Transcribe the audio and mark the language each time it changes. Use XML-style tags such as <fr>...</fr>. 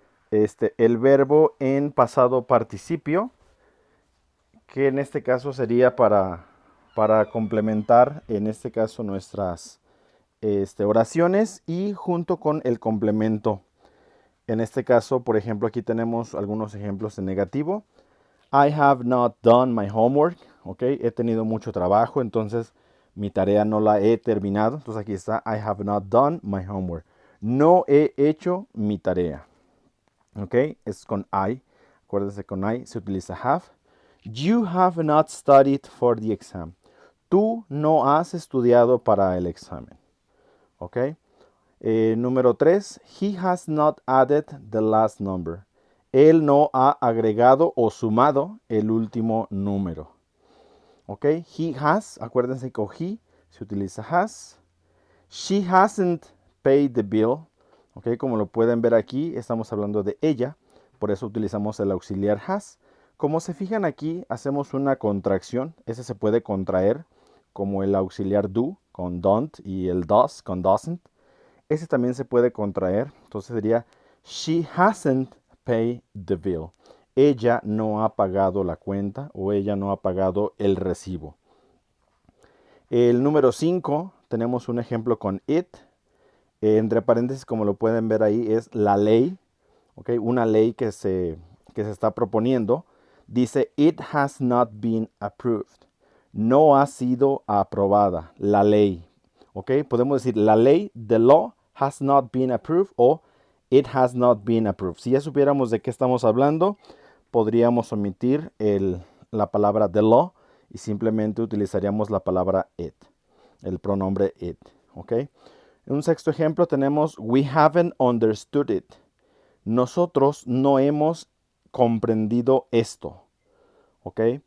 <es>El verbo en pasado participio, que en este caso sería para complementar, en este caso, nuestras oraciones y junto con el complemento. En este caso, por ejemplo, aquí tenemos algunos ejemplos en negativo.</es> <en>I have not done my homework.</en> <es>Ok, he tenido mucho trabajo, entonces mi tarea no la he terminado. Entonces aquí está,</es> <en>I have not done my homework.</en> <es>No he hecho mi tarea. Ok, es con I. Acuérdense, con I se utiliza have.</es> <en>You have not studied for the exam.</en> <es>Tú no has estudiado para el examen. Ok. Número 3.</es> <en>He has not added the last number.</en> <es>Él no ha agregado o sumado el último número. Ok.</es> <en>He has.</en> <es>Acuérdense que he se utiliza has.</es> <en>She hasn't paid the bill. Ok.</en> <es>Como lo pueden ver aquí, estamos hablando de ella. Por eso utilizamos el auxiliar has. Como se fijan aquí, hacemos una contracción. Ese se puede contraer como el auxiliar do con don't y el does con doesn't. Ese también se puede contraer. Entonces sería</es> <en>she hasn't paid the bill.</en> <es>Ella no ha pagado la cuenta o ella no ha pagado el recibo. El número 5, tenemos un ejemplo con it. Entre paréntesis, como lo pueden ver ahí, es la ley. ¿Okay? Una ley que se está proponiendo. Dice,</es> <en>it has not been approved.</en> <es>No ha sido aprobada la ley. ¿Okay? Podemos decir, la ley,</es> <en>the law, has not been approved</en> <es>o</es> <en>it has not been approved.</en> <es>Si ya supiéramos de qué estamos hablando, podríamos omitir la palabra</es> <en>the law</en> <es>y simplemente utilizaríamos la palabra it, el pronombre it. ¿Okay? En un sexto ejemplo tenemos</es> <en>we haven't understood it.</en> <es>Nosotros no hemos comprendido esto. ¿Ok?</es>